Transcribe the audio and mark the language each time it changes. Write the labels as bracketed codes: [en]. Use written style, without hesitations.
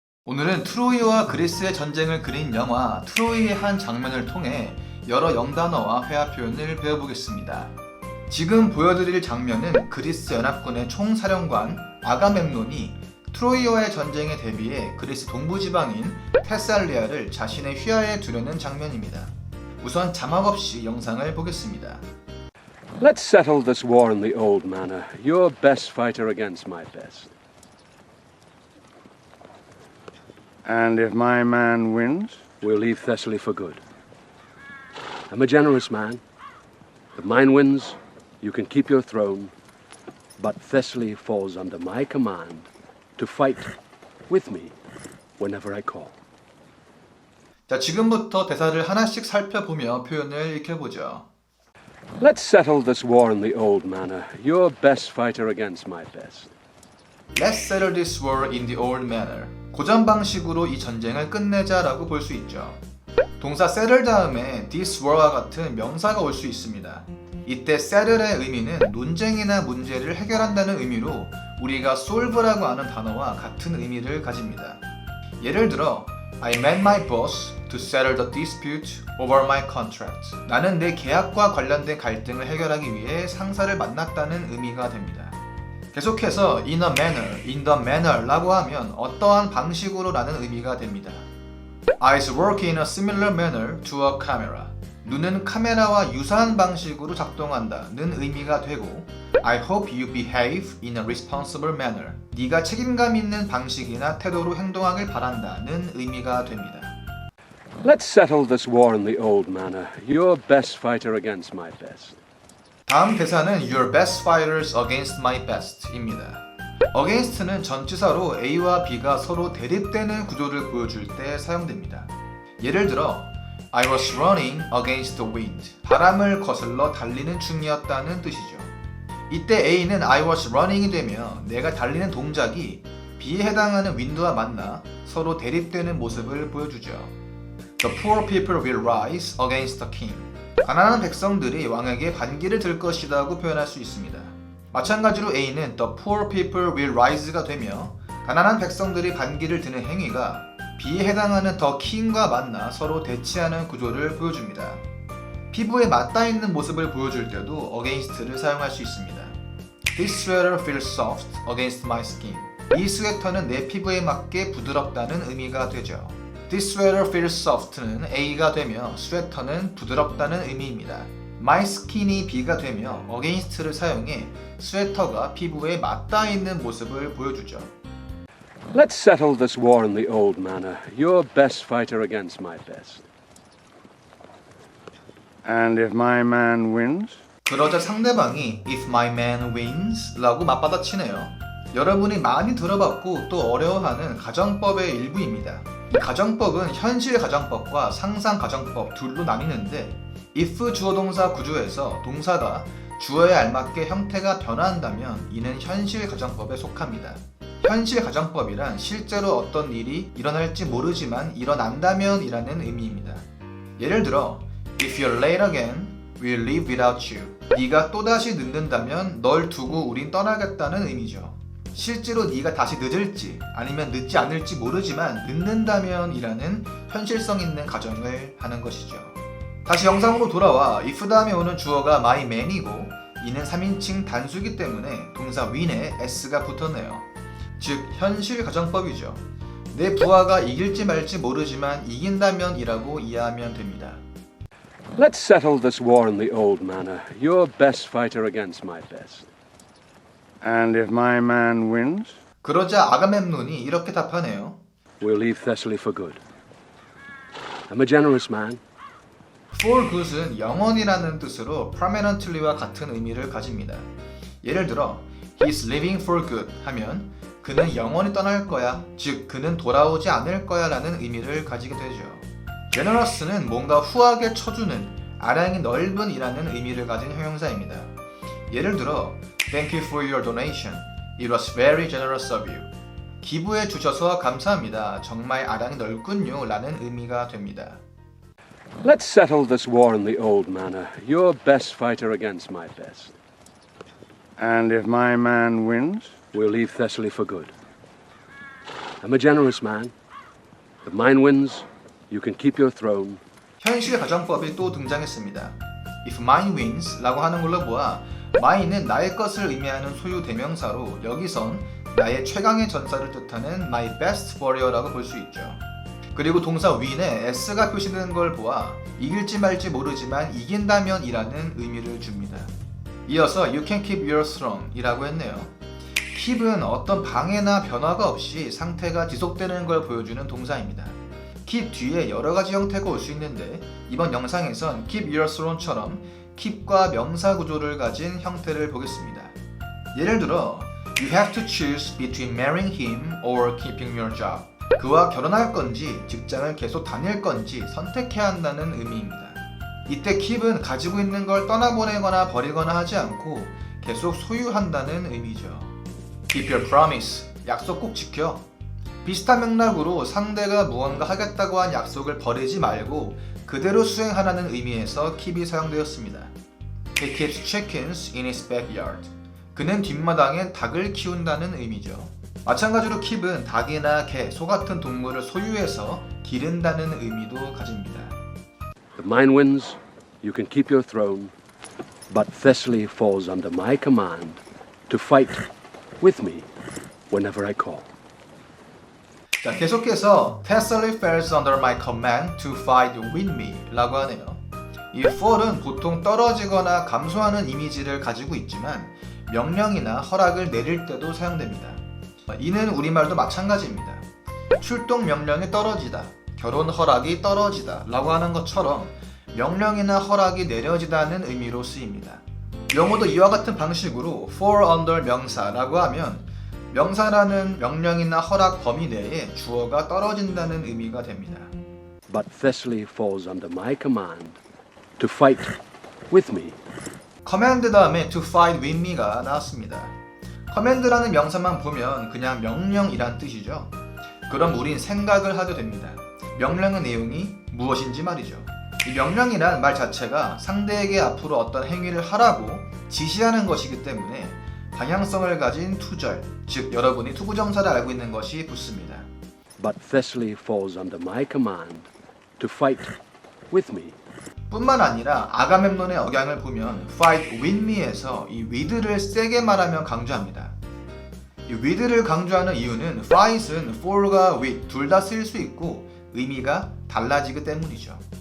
[ko] 오늘은 트로이와 그리스의 전쟁을 그린 영화 트로이의 한 장면을 통해 여러 영단어와 회화 표현을 배워보겠습니다. 지금 보여드릴 장면은 그리스 연합군의 총사령관 아가멤논이 트로이와의 전쟁에 대비해 그리스 동부지방인 테살리아를 자신의 휘하에 두려는 장면입니다. 우선 자막 없이 영상을 보겠습니다. [en] Let's settle this war in the old manner. Your best fighter against my best. And if my man wins? We'll leave Thessaly for good. I'm a generous man. If mine wins, you can keep your throne. But Thessaly falls under my command to fight with me whenever I call. [ko] 자, 지금부터 대사를 하나씩 살펴보며 표현을 익혀보죠. [en] Let's settle this war in the old manner. Your best fighter against my best. Let's settle this war in the old manner. [ko] 고전 방식으로 이 전쟁을 끝내자라고 볼 수 있죠. 동사 settle 다음에 this war와 같은 명사가 올 수 있습니다. 이때 settle의 의미는 논쟁이나 문제를 해결한다는 의미로 우리가 solve라고 하는 단어와 같은 의미를 가집니다. 예를 들어 [en] I met my boss to settle the dispute over my contract. [ko] 나는 내 계약과 관련된 갈등을 해결하기 위해 상사를 만났다는 의미가 됩니다. 계속해서 in a manner 라고 하면 어떠한 방식으로 라는 의미가 됩니다. [en] Eyes work in a similar manner to a camera. [ko] 눈은 카메라와 유사한 방식으로 작동한다는 의미가 되고 [en] I hope you behave in a responsible manner. [ko] 네가 책임감 있는 방식이나 태도로 행동하길 바란다는 의미가 됩니다. [en] Let's settle this war in the old manner. Your best fighter against my best. [ko] 다음 대사는 [en] Your best fighters against my best [ko] 입니다. against는 전치사로 A와 B가 서로 대립되는 구조를 보여줄 때 사용됩니다. 예를 들어 [en] I was running against the wind. [ko] 바람을 거슬러 달리는 중이었다는 뜻이죠. 이때 A는 [en] I was running [ko] 이 되며 내가 달리는 동작이 B에 해당하는 wind와 만나 서로 대립되는 모습을 보여주죠. [en] The poor people will rise against the king. [ko] 가난한 백성들이 왕에게 반기를 들 것이라고 표현할 수 있습니다. 마찬가지로 A는 [en] The poor people will rise [ko] 가 되며 가난한 백성들이 반기를 드는 행위가 B에 해당하는 The king과 만나 서로 대치하는 구조를 보여줍니다. 피부에 맞닿아 있는 모습을 보여줄 때도 against를 사용할 수 있습니다. [en] This sweater feels soft against my skin. [ko] 이 스웨터는 내 피부에 맞게 부드럽다는 의미가 되죠. [en] This sweater feels soft [ko] 는 A가 되며 스웨터는 부드럽다는 의미입니다. My skin이 B가 되며 against를 사용해 스웨터가 피부에 맞닿아 있는 모습을 보여주죠. [en] Let's settle this war in the old manner. Your best fighter against my best. And if my man wins? [ko] 그러자 상대방이 [en] If my man wins [ko] 라고 맞받아치네요. 여러분이 많이 들어봤고 또 어려워하는 가정법의 일부입니다. 이 가정법은 현실 가정법과 상상 가정법 둘로 나뉘는데 if 주어 동사 구조에서 동사가 주어에 알맞게 형태가 변화한다면 이는 현실 가정법에 속합니다. 현실 가정법이란 실제로 어떤 일이 일어날지 모르지만 일어난다면 이라는 의미입니다. 예를 들어 [en] If you're late again, we'll leave without you. [ko] 네가 또다시 늦는다면 널 두고 우린 떠나겠다는 의미죠. 실제로 네가 다시 늦을지 아니면 늦지 않을지 모르지만 늦는다면 이라는 현실성 있는 가정을 하는 것이죠. 다시 영상으로 돌아와 if 다음에 오는 주어가 my man이고 이는 3인칭 단수이기 때문에 동사 win에 s가 붙었네요. 즉 현실 가정법이죠. 내 부하가 이길지 말지 모르지만 이긴다면 이라고 이해하면 됩니다. [en] Let's settle this war in the old manner. Your best fighter against my best. And if my man wins? [ko] 그러자 아가멤논이 이렇게 답하네요. [en] We'll leave Thessaly for good. I'm a generous man. [ko] For good은 영원이라는 뜻으로 permanently와 같은 의미를 가집니다. 예를 들어 [en] He's leaving for good [ko] 하면 그는 영원히 떠날 거야, 즉 그는 돌아오지 않을 거야 라는 의미를 가지게 되죠. generous는 뭔가 후하게 쳐주는, 아량이 넓은 이라는 의미를 가진 형용사입니다. 예를 들어 [en] Thank you for your donation. It was very generous of you. [ko] 기부해 주셔서 감사합니다. 정말 아량이 넓군요 라는 의미가 됩니다. [en] Let's settle this war in the old manner. Your best fighter against my best. And if my man wins? We'll leave Thessaly for good. I'm a generous man. The mine wins, you can keep your throne. [ko] 현실 가정법이 또 등장했습니다. [en] If mine wins [ko] 라고 하는 걸로 보아 mine은 나의 것을 의미하는 소유 대명사로 여기선 나의 최강의 전사를 뜻하는 [en] my best warrior [ko] 라고 볼 수 있죠. 그리고 동사 win에 s가 표시되는 걸 보아 이길지 말지 모르지만 이긴다면 이라는 의미를 줍니다. 이어서 [en] you can keep your throne [ko] 이라고 했네요. keep은 어떤 방해나 변화가 없이 상태가 지속되는 걸 보여주는 동사입니다. keep 뒤에 여러 가지 형태가 올 수 있는데 이번 영상에선 keep your throne처럼 keep과 명사 구조를 가진 형태를 보겠습니다. 예를 들어 [en] You have to choose between marrying him or keeping your job. [ko] 그와 결혼할 건지 직장을 계속 다닐 건지 선택해야 한다는 의미입니다. 이때 keep은 가지고 있는 걸 떠나보내거나 버리거나 하지 않고 계속 소유한다는 의미죠. [en] Keep your promise. [ko] 약속 꼭 지켜. 비슷한 맥락으로 상대가 무언가 하겠다고 한 약속을 버리지 말고 그대로 수행하라는 의미에서 keep이 사용되었습니다. [en] He keeps chickens in his backyard. [ko] 그는 뒷마당에 닭을 키운다는 의미죠. 마찬가지로 keep은 닭이나 개, 소 같은 동물을 소유해서 기른다는 의미도 가집니다. [en] The mine wins, you can keep your throne, but Thessaly falls under my command to fight with me whenever I call. [ko] 자, 계속해서 [en] Thessaly falls under my command to fight with me [ko] 라고 하네요. 이 fall은 보통 떨어지거나 감소하는 이미지를 가지고 있지만 명령이나 허락을 내릴 때도 사용됩니다. 이는 우리말도 마찬가지입니다. 출동 명령이 떨어지다, 결혼 허락이 떨어지다 라고 하는 것처럼 명령이나 허락이 내려지다는 의미로 쓰입니다. 영어도 이와 같은 방식으로 fall under 명사라고 하면 명사라는 명령이나 허락 범위 내에 주어가 떨어진다는 의미가 됩니다. [en] But Thessaly falls under my command to fight with me. [ko] 커맨드 다음에 [en] to fight with me [ko] 가 나왔습니다. 커맨드라는 명사만 보면 그냥 명령이란 뜻이죠. 그럼 우린 생각을 하게 됩니다. 명령의 내용이 무엇인지 말이죠. 이 명령이란 말 자체가 상대에게 앞으로 어떤 행위를 하라고 지시하는 것이기 때문에 방향성을 가진 투절, 즉 여러분이 투부정사를 알고 있는 것이 붙습니다. [en] But Thessaly falls under my command to fight with me. [ko] 뿐만 아니라 아가멤논의 억양을 보면 [en] fight with me [ko] 에서 이 with를 세게 말하면 강조합니다. 이 with를 강조하는 이유는 fight은 for과 with 둘 다 쓰일 수 있고 의미가 달라지기 때문이죠.